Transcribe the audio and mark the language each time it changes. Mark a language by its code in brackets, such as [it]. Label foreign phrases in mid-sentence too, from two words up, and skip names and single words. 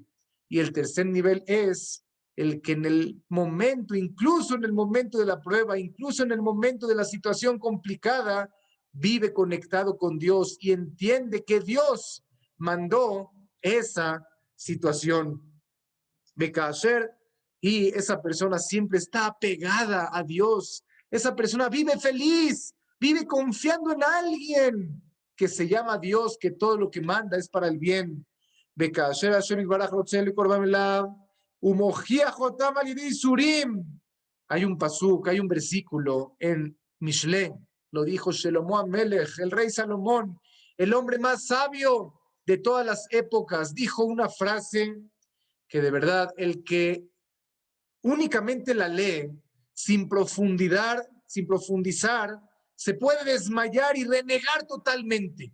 [es] Y el tercer nivel es el que en el momento, incluso en el momento de la prueba, incluso en el momento de la situación complicada, vive conectado con Dios y entiende que Dios mandó esa situación. Bekasher, y esa persona siempre está apegada a Dios. Esa persona vive feliz, vive confiando en alguien que se llama Dios, que todo lo que manda es para el bien. [he] כאשר השם יתברך רוצה לקרבן אליו ומוכיח אותם על ידי יסורים. [es] Hay un pasuk, hay un versículo en Mishle, lo dijo Shelomo Amelech, el rey Salomón, el hombre más sabio de todas las épocas, dijo una frase que de verdad el que únicamente la lee sin profundizar, se puede desmayar y renegar totalmente.